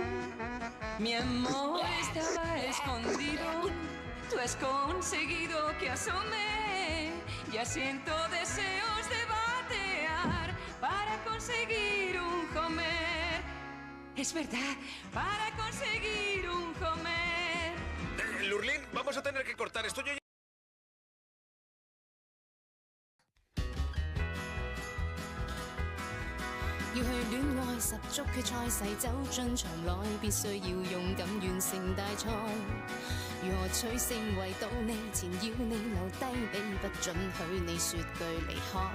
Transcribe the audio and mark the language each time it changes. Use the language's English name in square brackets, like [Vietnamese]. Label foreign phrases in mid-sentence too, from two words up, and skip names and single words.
[Spanish] Mi amor estaba escondido, tú has conseguido que asome, ya siento deseos de batear para conseguir un Homer. Es verdad, para conseguir un Homer. Lurleen, vamos a tener que cortar esto. Yo ya... [Cantonese] 要去戀愛十足決賽，勢走進場內，必須要勇敢完成大賽。如何取勝圍到你前，要你留低，比不准許你說句離開。